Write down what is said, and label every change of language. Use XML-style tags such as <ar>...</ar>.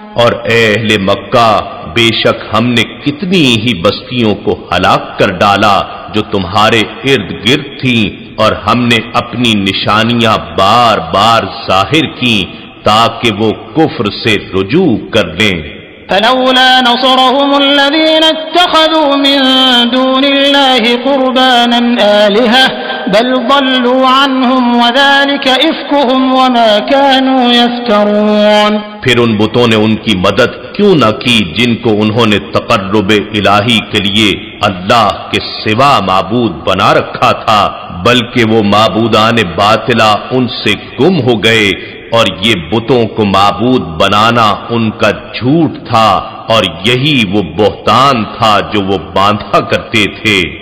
<ur>اور اے اہل مکہ، بے شک ہم نے کتنی ہی بستیوں کو ہلاک کر ڈالا جو تمہارے ارد گرد تھیں، اور ہم نے اپنی نشانیاں بار بار ظاہر کی تاکہ وہ کفر سے رجوع کر لیں۔</ur> <ar>فلولا نصرهم الذين اتخذوا من دون الله قربانا آلهة بل ضلوا عنهم وذلك إفكهم وما كانوا يفترون۔</ar> <ur>پھر ان بتوں نے ان کی مدد کیوں نہ کی جن کو انہوں نے تقرب الہی کے لیے اللہ کے سوا معبود بنا رکھا تھا، بلکہ وہ معبودان باطلہ ان سے گم ہو گئے، اور یہ بتوں کو معبود بنانا ان کا جھوٹ تھا، اور یہی وہ بہتان تھا جو وہ باندھا کرتے تھے۔</ur>